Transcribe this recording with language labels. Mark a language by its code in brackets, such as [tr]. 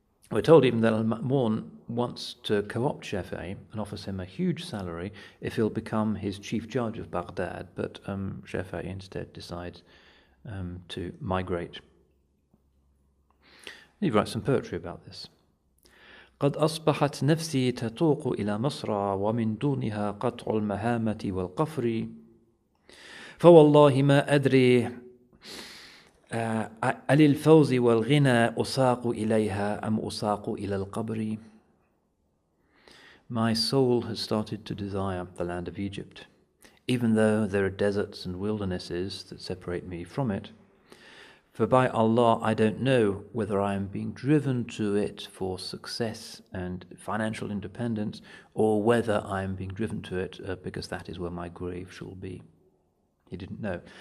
[en] We're told even that Al-Ma'mun wants to co-opt Shafi'i and offers him a huge salary if he'll become his chief judge of Baghdad, but Shafi'i instead decides to migrate. He writes some poetry about this. [ar] قد أصبحت نفسي تتوق إلى مصر ومن دونها قطع المهامة والقفر فوالله ما أدري أللفوز والغنى أساق إليها أم أساق إلى القبر. [en] My soul has started to desire the land of Egypt, even though there are deserts and wildernesses that separate me from it. For by Allah, I don't know whether I am being driven to it for success and financial independence, or whether I am being driven to it because that is where my grave shall be. He didn't know.